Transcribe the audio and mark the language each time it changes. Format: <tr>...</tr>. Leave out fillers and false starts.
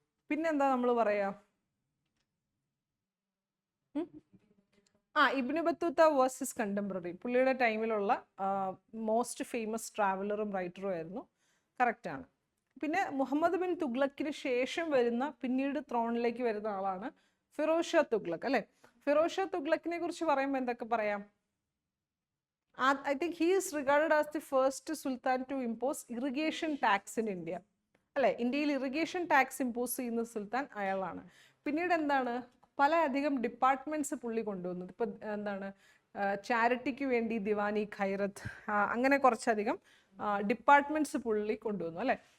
<ml>പിന്നെന്താ നമ്മൾ പറയാ, ഇബ്നു ബത്തൂത്ത വേഴ്സസ് കണ്ടംപററി, പുള്ളിയുടെ ടൈമിലുള്ള മോസ്റ്റ് ഫേമസ് ട്രാവലറും റൈറ്ററും ആയിരുന്നു. കറക്റ്റാണ്. പിന്നെ മുഹമ്മദ് ബിൻ തുഗ്ലക്കിന് ശേഷം വരുന്ന, പിന്നീട് ത്രോണിലേക്ക് വരുന്ന ആളാണ് ഫിറോസ് ഷാ തുഗ്ലക് അല്ലെ. ഫിറോസ് ഷാ തുഗ്ലക്കിനെ കുറിച്ച് പറയുമ്പോൾ എന്തൊക്കെ പറയാം?</ml> <en>I think he is regarded as the first sultan to impose irrigation tax in India.</en> <ml>അല്ലെ, ഇന്ത്യയിൽ ഇറിഗേഷൻ ടാക്സ് ഇമ്പോസ് ചെയ്യുന്ന സുൽത്താൻ അയാളാണ്. പിന്നീട് എന്താണ്, പല അധികം ഡിപ്പാർട്ട്മെന്റ്സ് പുള്ളി കൊണ്ടുവന്നത്. ഇപ്പൊ എന്താണ്, ചാരിറ്റിക്ക് വേണ്ടി ദിവാനി ഖൈറത്ത്, അങ്ങനെ കുറച്ചധികം ഡിപ്പാർട്ട്മെന്റ്സ് പുള്ളി കൊണ്ടുവന്നു അല്ലെ.</ml>